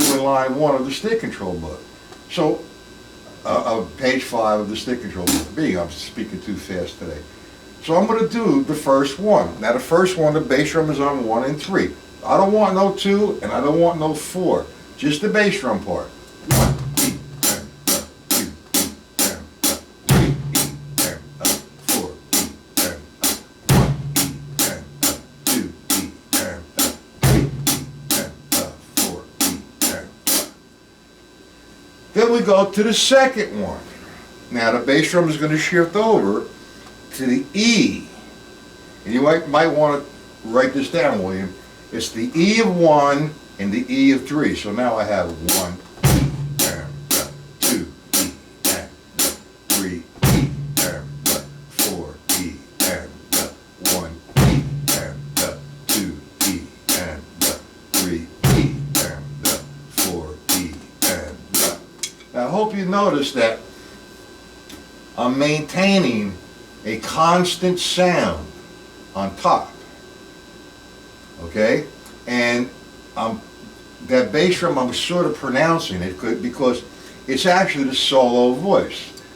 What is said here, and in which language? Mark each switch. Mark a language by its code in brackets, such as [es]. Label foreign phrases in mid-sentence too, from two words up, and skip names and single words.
[en] We're doing line 1 of the stick control book. So of page 5 of the stick control book. I'm speaking too fast today. So I'm going to do the first one. Now the first one, the bass drum is on 1 and 3. I don't want no 2 and I don't want no 4. Just the bass drum part. 1, E, M, 2, E, M, 3, E, M, 4, E, M, 1, E, M, 2, E, M, 3, E, M, 4, E, M. Then we go to the second one. Now the bass drum is going to shift over to the E. And you might want to write this down, William. It's the E of 1 and the E of 3. So now I have 1, E, M, 2, E, M, 3, E, M, 4, E, M, 1, E, M, 2, E, M, 3, E, M, 4, E, M. Now I hope you notice that I'm maintaining a constant sound on top. Okay? And that bass drum, I'm sort of pronouncing it because it's actually the solo voice.